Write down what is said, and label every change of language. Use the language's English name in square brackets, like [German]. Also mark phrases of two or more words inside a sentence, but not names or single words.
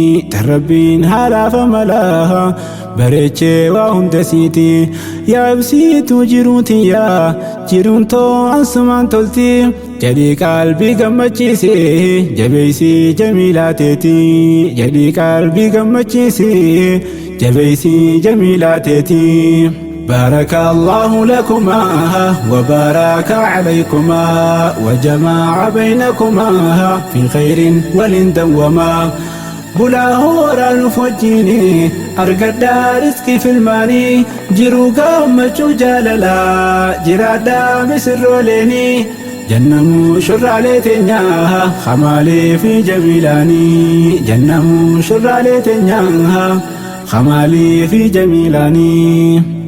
[Oromo] Tan Rabbiin haalaaf amala bareechee waa hunda siiti. Yaa ibsituu jiruu tiyya jiruun too ansumaan tolti. Jedhii qalbii gammachiisi jabeessi Jamiilaa teeti. Jedhii qalbii gammachiisi jabeessi Jamiilaa teeti. [Arabic] بارك الله لكما وبارك عليكما وجمع بينكما في خير ولن دوما. [Oromo] Bulaa hooraa nuuf wajjini argadhaa riskii filmaanii jiruu gammachuu jaalalaa jiraadhaa misirrooleeni. Jannamuu shurraalee teenyaa Kamaalee fi Jamiilaanii. Jannamuu shurraalee teenyaa Kamaalee fi Jamiilaanii.